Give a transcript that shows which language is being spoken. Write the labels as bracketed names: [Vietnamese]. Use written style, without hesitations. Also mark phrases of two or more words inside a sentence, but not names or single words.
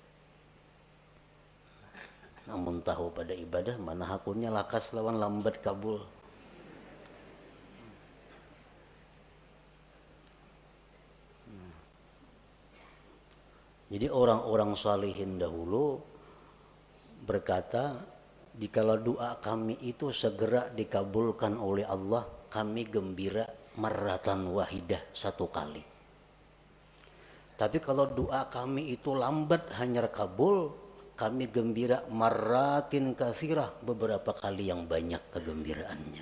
[Indonesian] Namun tahu pada ibadah mana hakunnya [Banjar] lakas lawan lambat [Indonesian] kabul. Jadi orang-orang salihin dahulu berkata, dikala doa kami itu segera dikabulkan oleh Allah, kami gembira [Arabic] مرة واحدة, [Indonesian] satu kali. Tapi kalau doa kami itu lambat hanya kabul, kami gembira [Arabic] مرات كثيرة, [Indonesian] beberapa kali yang banyak kegembiraannya.